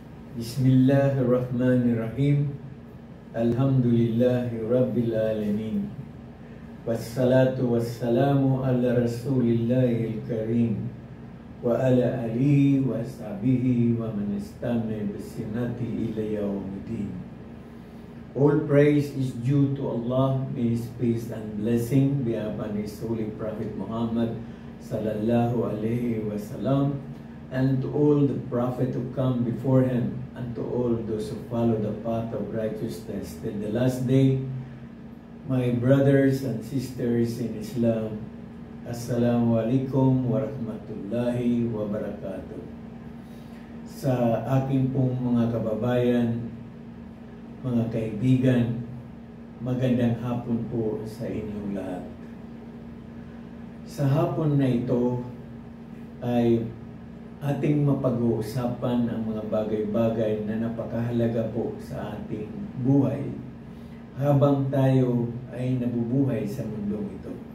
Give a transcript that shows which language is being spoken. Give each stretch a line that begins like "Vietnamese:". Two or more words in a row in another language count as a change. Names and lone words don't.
Arabic: بسم الله الرحمن الرحيم. الحمد لله رب العالمين. والصلاة والسلام على رسول الله الكريم وعلى آله وأصحابه ومن استن بسنته إلى يوم الدين.
English: All praise is due to Allah. May His peace and blessing be upon His holy Prophet Muhammad
Arabic: صلى الله عليه وسلم,
English: and to all the prophet who come before him, and to all those who follow the path of righteousness till the last day. My brothers and sisters in Islam,
Arabic: السلام عليكم ورحمة الله وبركاته.
Filipino: Sa aking pong mga kababayan, mga kaibigan, magandang hapon po sa inyong lahat. Sa hapon na ito ay ating mapag-uusapan ang mga bagay-bagay na napakahalaga po sa ating buhay habang tayo ay nabubuhay sa mundong ito.